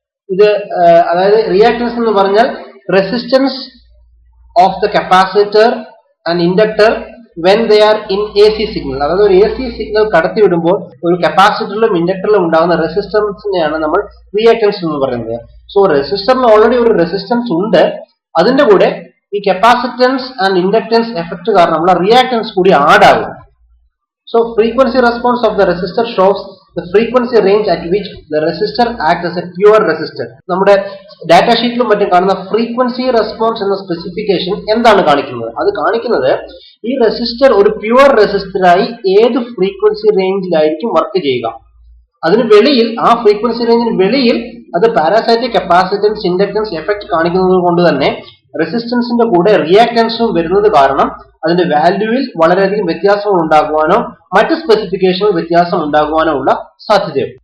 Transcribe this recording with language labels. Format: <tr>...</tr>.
<ml>ഇത് അതായത് റിയാക്ടൻസ് എന്ന് പറഞ്ഞാൽ</ml> <en>Resistance of the capacitor and inductor when they are in AC signal.</en> <ml>അതായത് ഒരു AC സിഗ്നൽ കടത്തിവിടുമ്പോൾ ഒരു കപ്പാസിറ്ററിലും ഇൻഡക്ടറിലും ഉണ്ടാകുന്ന റെസിസ്റ്റൻസിനെയാണ് നമ്മൾ റിയാക്ടൻസ് എന്ന് പറയുന്നത്. സോ റെസിസ്റ്ററിന് ഓൾറെഡി ഒരു റെസിസ്റ്റൻസ് ഉണ്ട്, അതിന്റെ കൂടെ ഈ കപ്പാസിറ്റൻസ് ആൻഡ് ഇൻഡക്ടൻസ് എഫക്ട് കാരണമുള്ള റിയാക്ടൻസ് കൂടി ആഡ് ആകും.</ml> <en>So frequency response of the resistor shows the frequency range at which the resistor acts as a pure resistor.</en> <ml>നമ്മുടെ ഡാറ്റ ഷീറ്റിലും മറ്റും കാണുന്ന ഫ്രീക്വൻസി റെസ്പോൺസ് എന്ന സ്പെസിഫിക്കേഷൻ എന്താണ് കാണിക്കുന്നത്? അത് കാണിക്കുന്നത് ഈ റെസിസ്റ്റർ ഒരു പ്യുവർ റെസിസ്റ്ററായി ഏത് ഫ്രീക്വൻസി റേഞ്ചിലായിരിക്കും വർക്ക് ചെയ്യുക. അതിന് വെളിയിൽ, ആ ഫ്രീക്വൻസി റേഞ്ചിന് വെളിയിൽ അത് പാരാസൈറ്റിക് കപ്പാസിറ്റൻസ് ഇൻഡക്ടൻസ് എഫക്ട് കാണിക്കുന്നത് കൊണ്ട് തന്നെ റെസിസ്റ്റൻസിന്റെ കൂടെ റിയാക്ടൻസും വരുന്നത് കാരണം അതിന്റെ വാല്യൂവിൽ വളരെയധികം വ്യത്യാസങ്ങൾ ഉണ്ടാകുവാനോ മറ്റ് സ്പെസിഫിക്കേഷനിൽ വ്യത്യാസം ഉണ്ടാകുവാനോ ഉള്ള സാധ്യതയുണ്ട്.</ml>